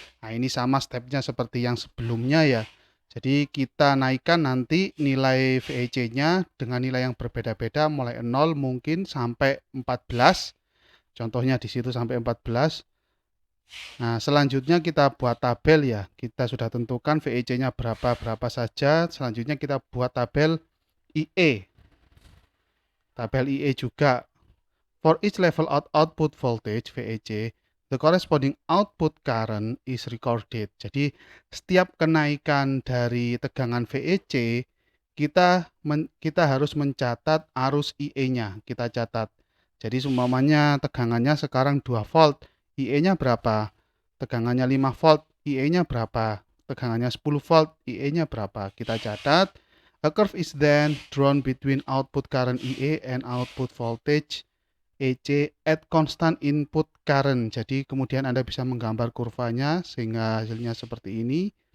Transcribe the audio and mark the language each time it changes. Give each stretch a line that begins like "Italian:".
Indonesian: Nah, ini sama stepnya seperti yang sebelumnya ya. Jadi kita naikkan nanti nilai VEC-nya dengan nilai yang berbeda-beda, mulai 0 mungkin sampai 14. Contohnya di situ sampai 14. Nah, selanjutnya kita buat tabel ya. Kita sudah tentukan VEC-nya berapa saja. Selanjutnya kita buat tabel IE. Tabel IE juga.
English: For each level output voltage VEC, the corresponding output current is recorded.
Indonesian: Jadi setiap kenaikan dari tegangan VEC, kita harus mencatat arus IE-nya. Kita catat. Jadi umpamanya tegangannya sekarang 2 volt, IE-nya berapa? Tegangannya 5 volt, IE-nya berapa? Tegangannya 10 volt, IE-nya berapa? Kita catat.
English: A curve is then drawn between output current IE and output voltage EC at constant input current.
Indonesian: Jadi kemudian Anda bisa menggambar kurvanya sehingga hasilnya seperti ini.